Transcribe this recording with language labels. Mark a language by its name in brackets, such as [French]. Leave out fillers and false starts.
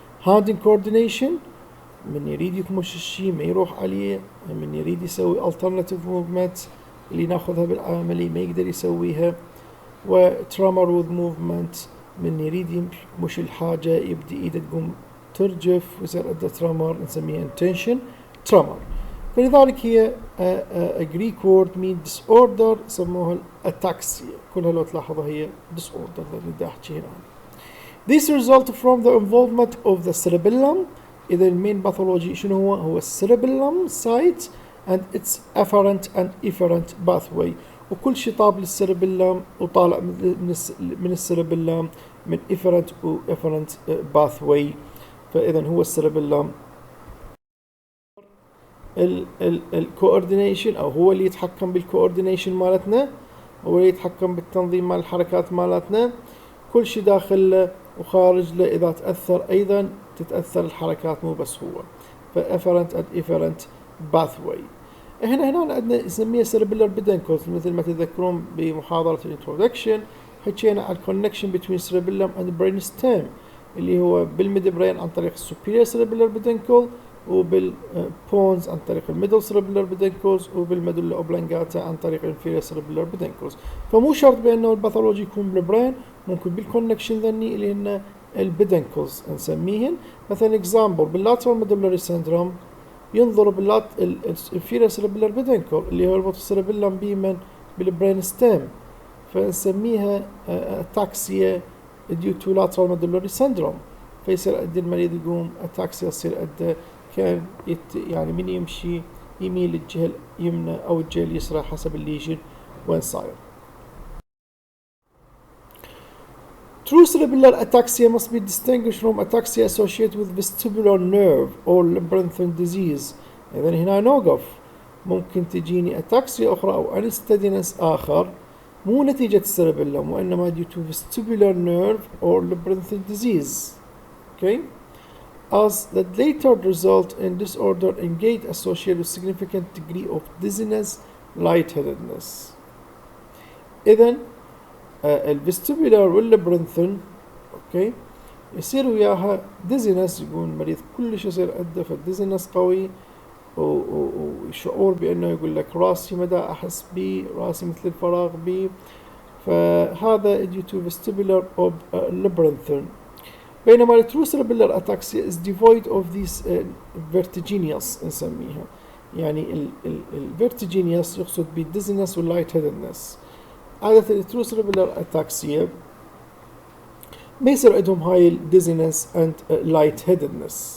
[English] hand incoordination، [Arabic] من يريد يكمش الشيء ما يروح عليه، من يريد يسوي [English] alternative movement [Arabic] اللي ناخذها بالعملي ما يقدر يسويها. و [English] tremor with movement، [Arabic] من يريد يمش الحاجة يبدي إيده تقوم ترجف ويصير عنده tremor، نسميها [English] intention tremor. [Arabic] فلذلك هي [English] Greek word mean disorder، [Arabic] سموها ataxia. كلها لو تلاحظها هي disorder اللي دا أحكي هنا. [English] This result from the involvement of the cerebellum. [Arabic] إذا المين باثولوجي شنو هو [English] cerebellum site and its afferent and efferent pathway، [Arabic] وكل شيء طاب للسيربيلم وطالع من السيربيلم من efferent و efferent pathway. فإذا هو السيربيلم الكوردينيشن، أو هو اللي يتحكم بالكوردينيشن مالتنا، هو اللي يتحكم بالتنظيم مال الحركات مالتنا. كل شيء داخل وخارج له إذا تأثر أيضا تتأثر الحركات، مو بس هو. [English] فافرنت and efferent pathway. [Arabic] هنا عندنا نسميها cerebellar peduncles، مثل ما تذكرون بمحاضرة الانترودكشن حكينا عن [English] connection between cerebellum and brainstem، [Arabic] اللي هو بالميد برين عن طريق [English] superior cerebellar peduncle، [Arabic] وبالبونز عن طريق الميدل cerebellar peduncles، وبالميدولا اوبلانجاتا عن طريق [English] inferior cerebellar peduncles. [Arabic] فمو شرط بأنه الباثولوجي يكون بالبرين، ممكن بالكونكشن ذني اللي هن البيدنكلز نسميهن. مثلا اكزامبل باللاترال ميدولاري سيندروم ينظر الانفيريور cerebellar peduncle اللي هو يربط السيربيلم بيمن بالبرين ستيم، فنسميها [English] ataxia due to lateral medullary syndrome. [Arabic] فيصير قد المريض يقوم ataxia، يصير قد كان يعني من يمشي يميل للجهة اليمنى أو الجهة اليسرى حسب الليجن وين صاير. [English] True cerebellar ataxia must be distinguished from ataxia associated with vestibular nerve or labyrinthine disease. [Arabic] إذا هنا نوقف، ممكن تجيني ataxia أخرى أو unsteadiness آخر مو نتيجة السيربيلم، وإنما [English] due to vestibular nerve or labyrinthine disease. Okay? As that later result in disorder in gait associated with significant degree of dizziness, lightheadedness. [Arabic] إذن الفيستيبولار واللابرنثين اوكي يصير وياها ديزينس، يقول المريض كلش يصير عنده فالديزينس قوي، وشعور بانه يقول لك راسي مدى احس بي، راسي مثل الفراغ بي. فهذا [English] due to vestibular of labyrinthine. [Arabic] بينما الترو [English] cerebellar ataxia is devoid of these vertiginous [Arabic] نسميها، يعني الvertiginous يقصد بالديزينس واللايت هيدنس. عادة الترو cerebellar ataxia ما يصير عندهم هاي الديزينس [English] and light headedness.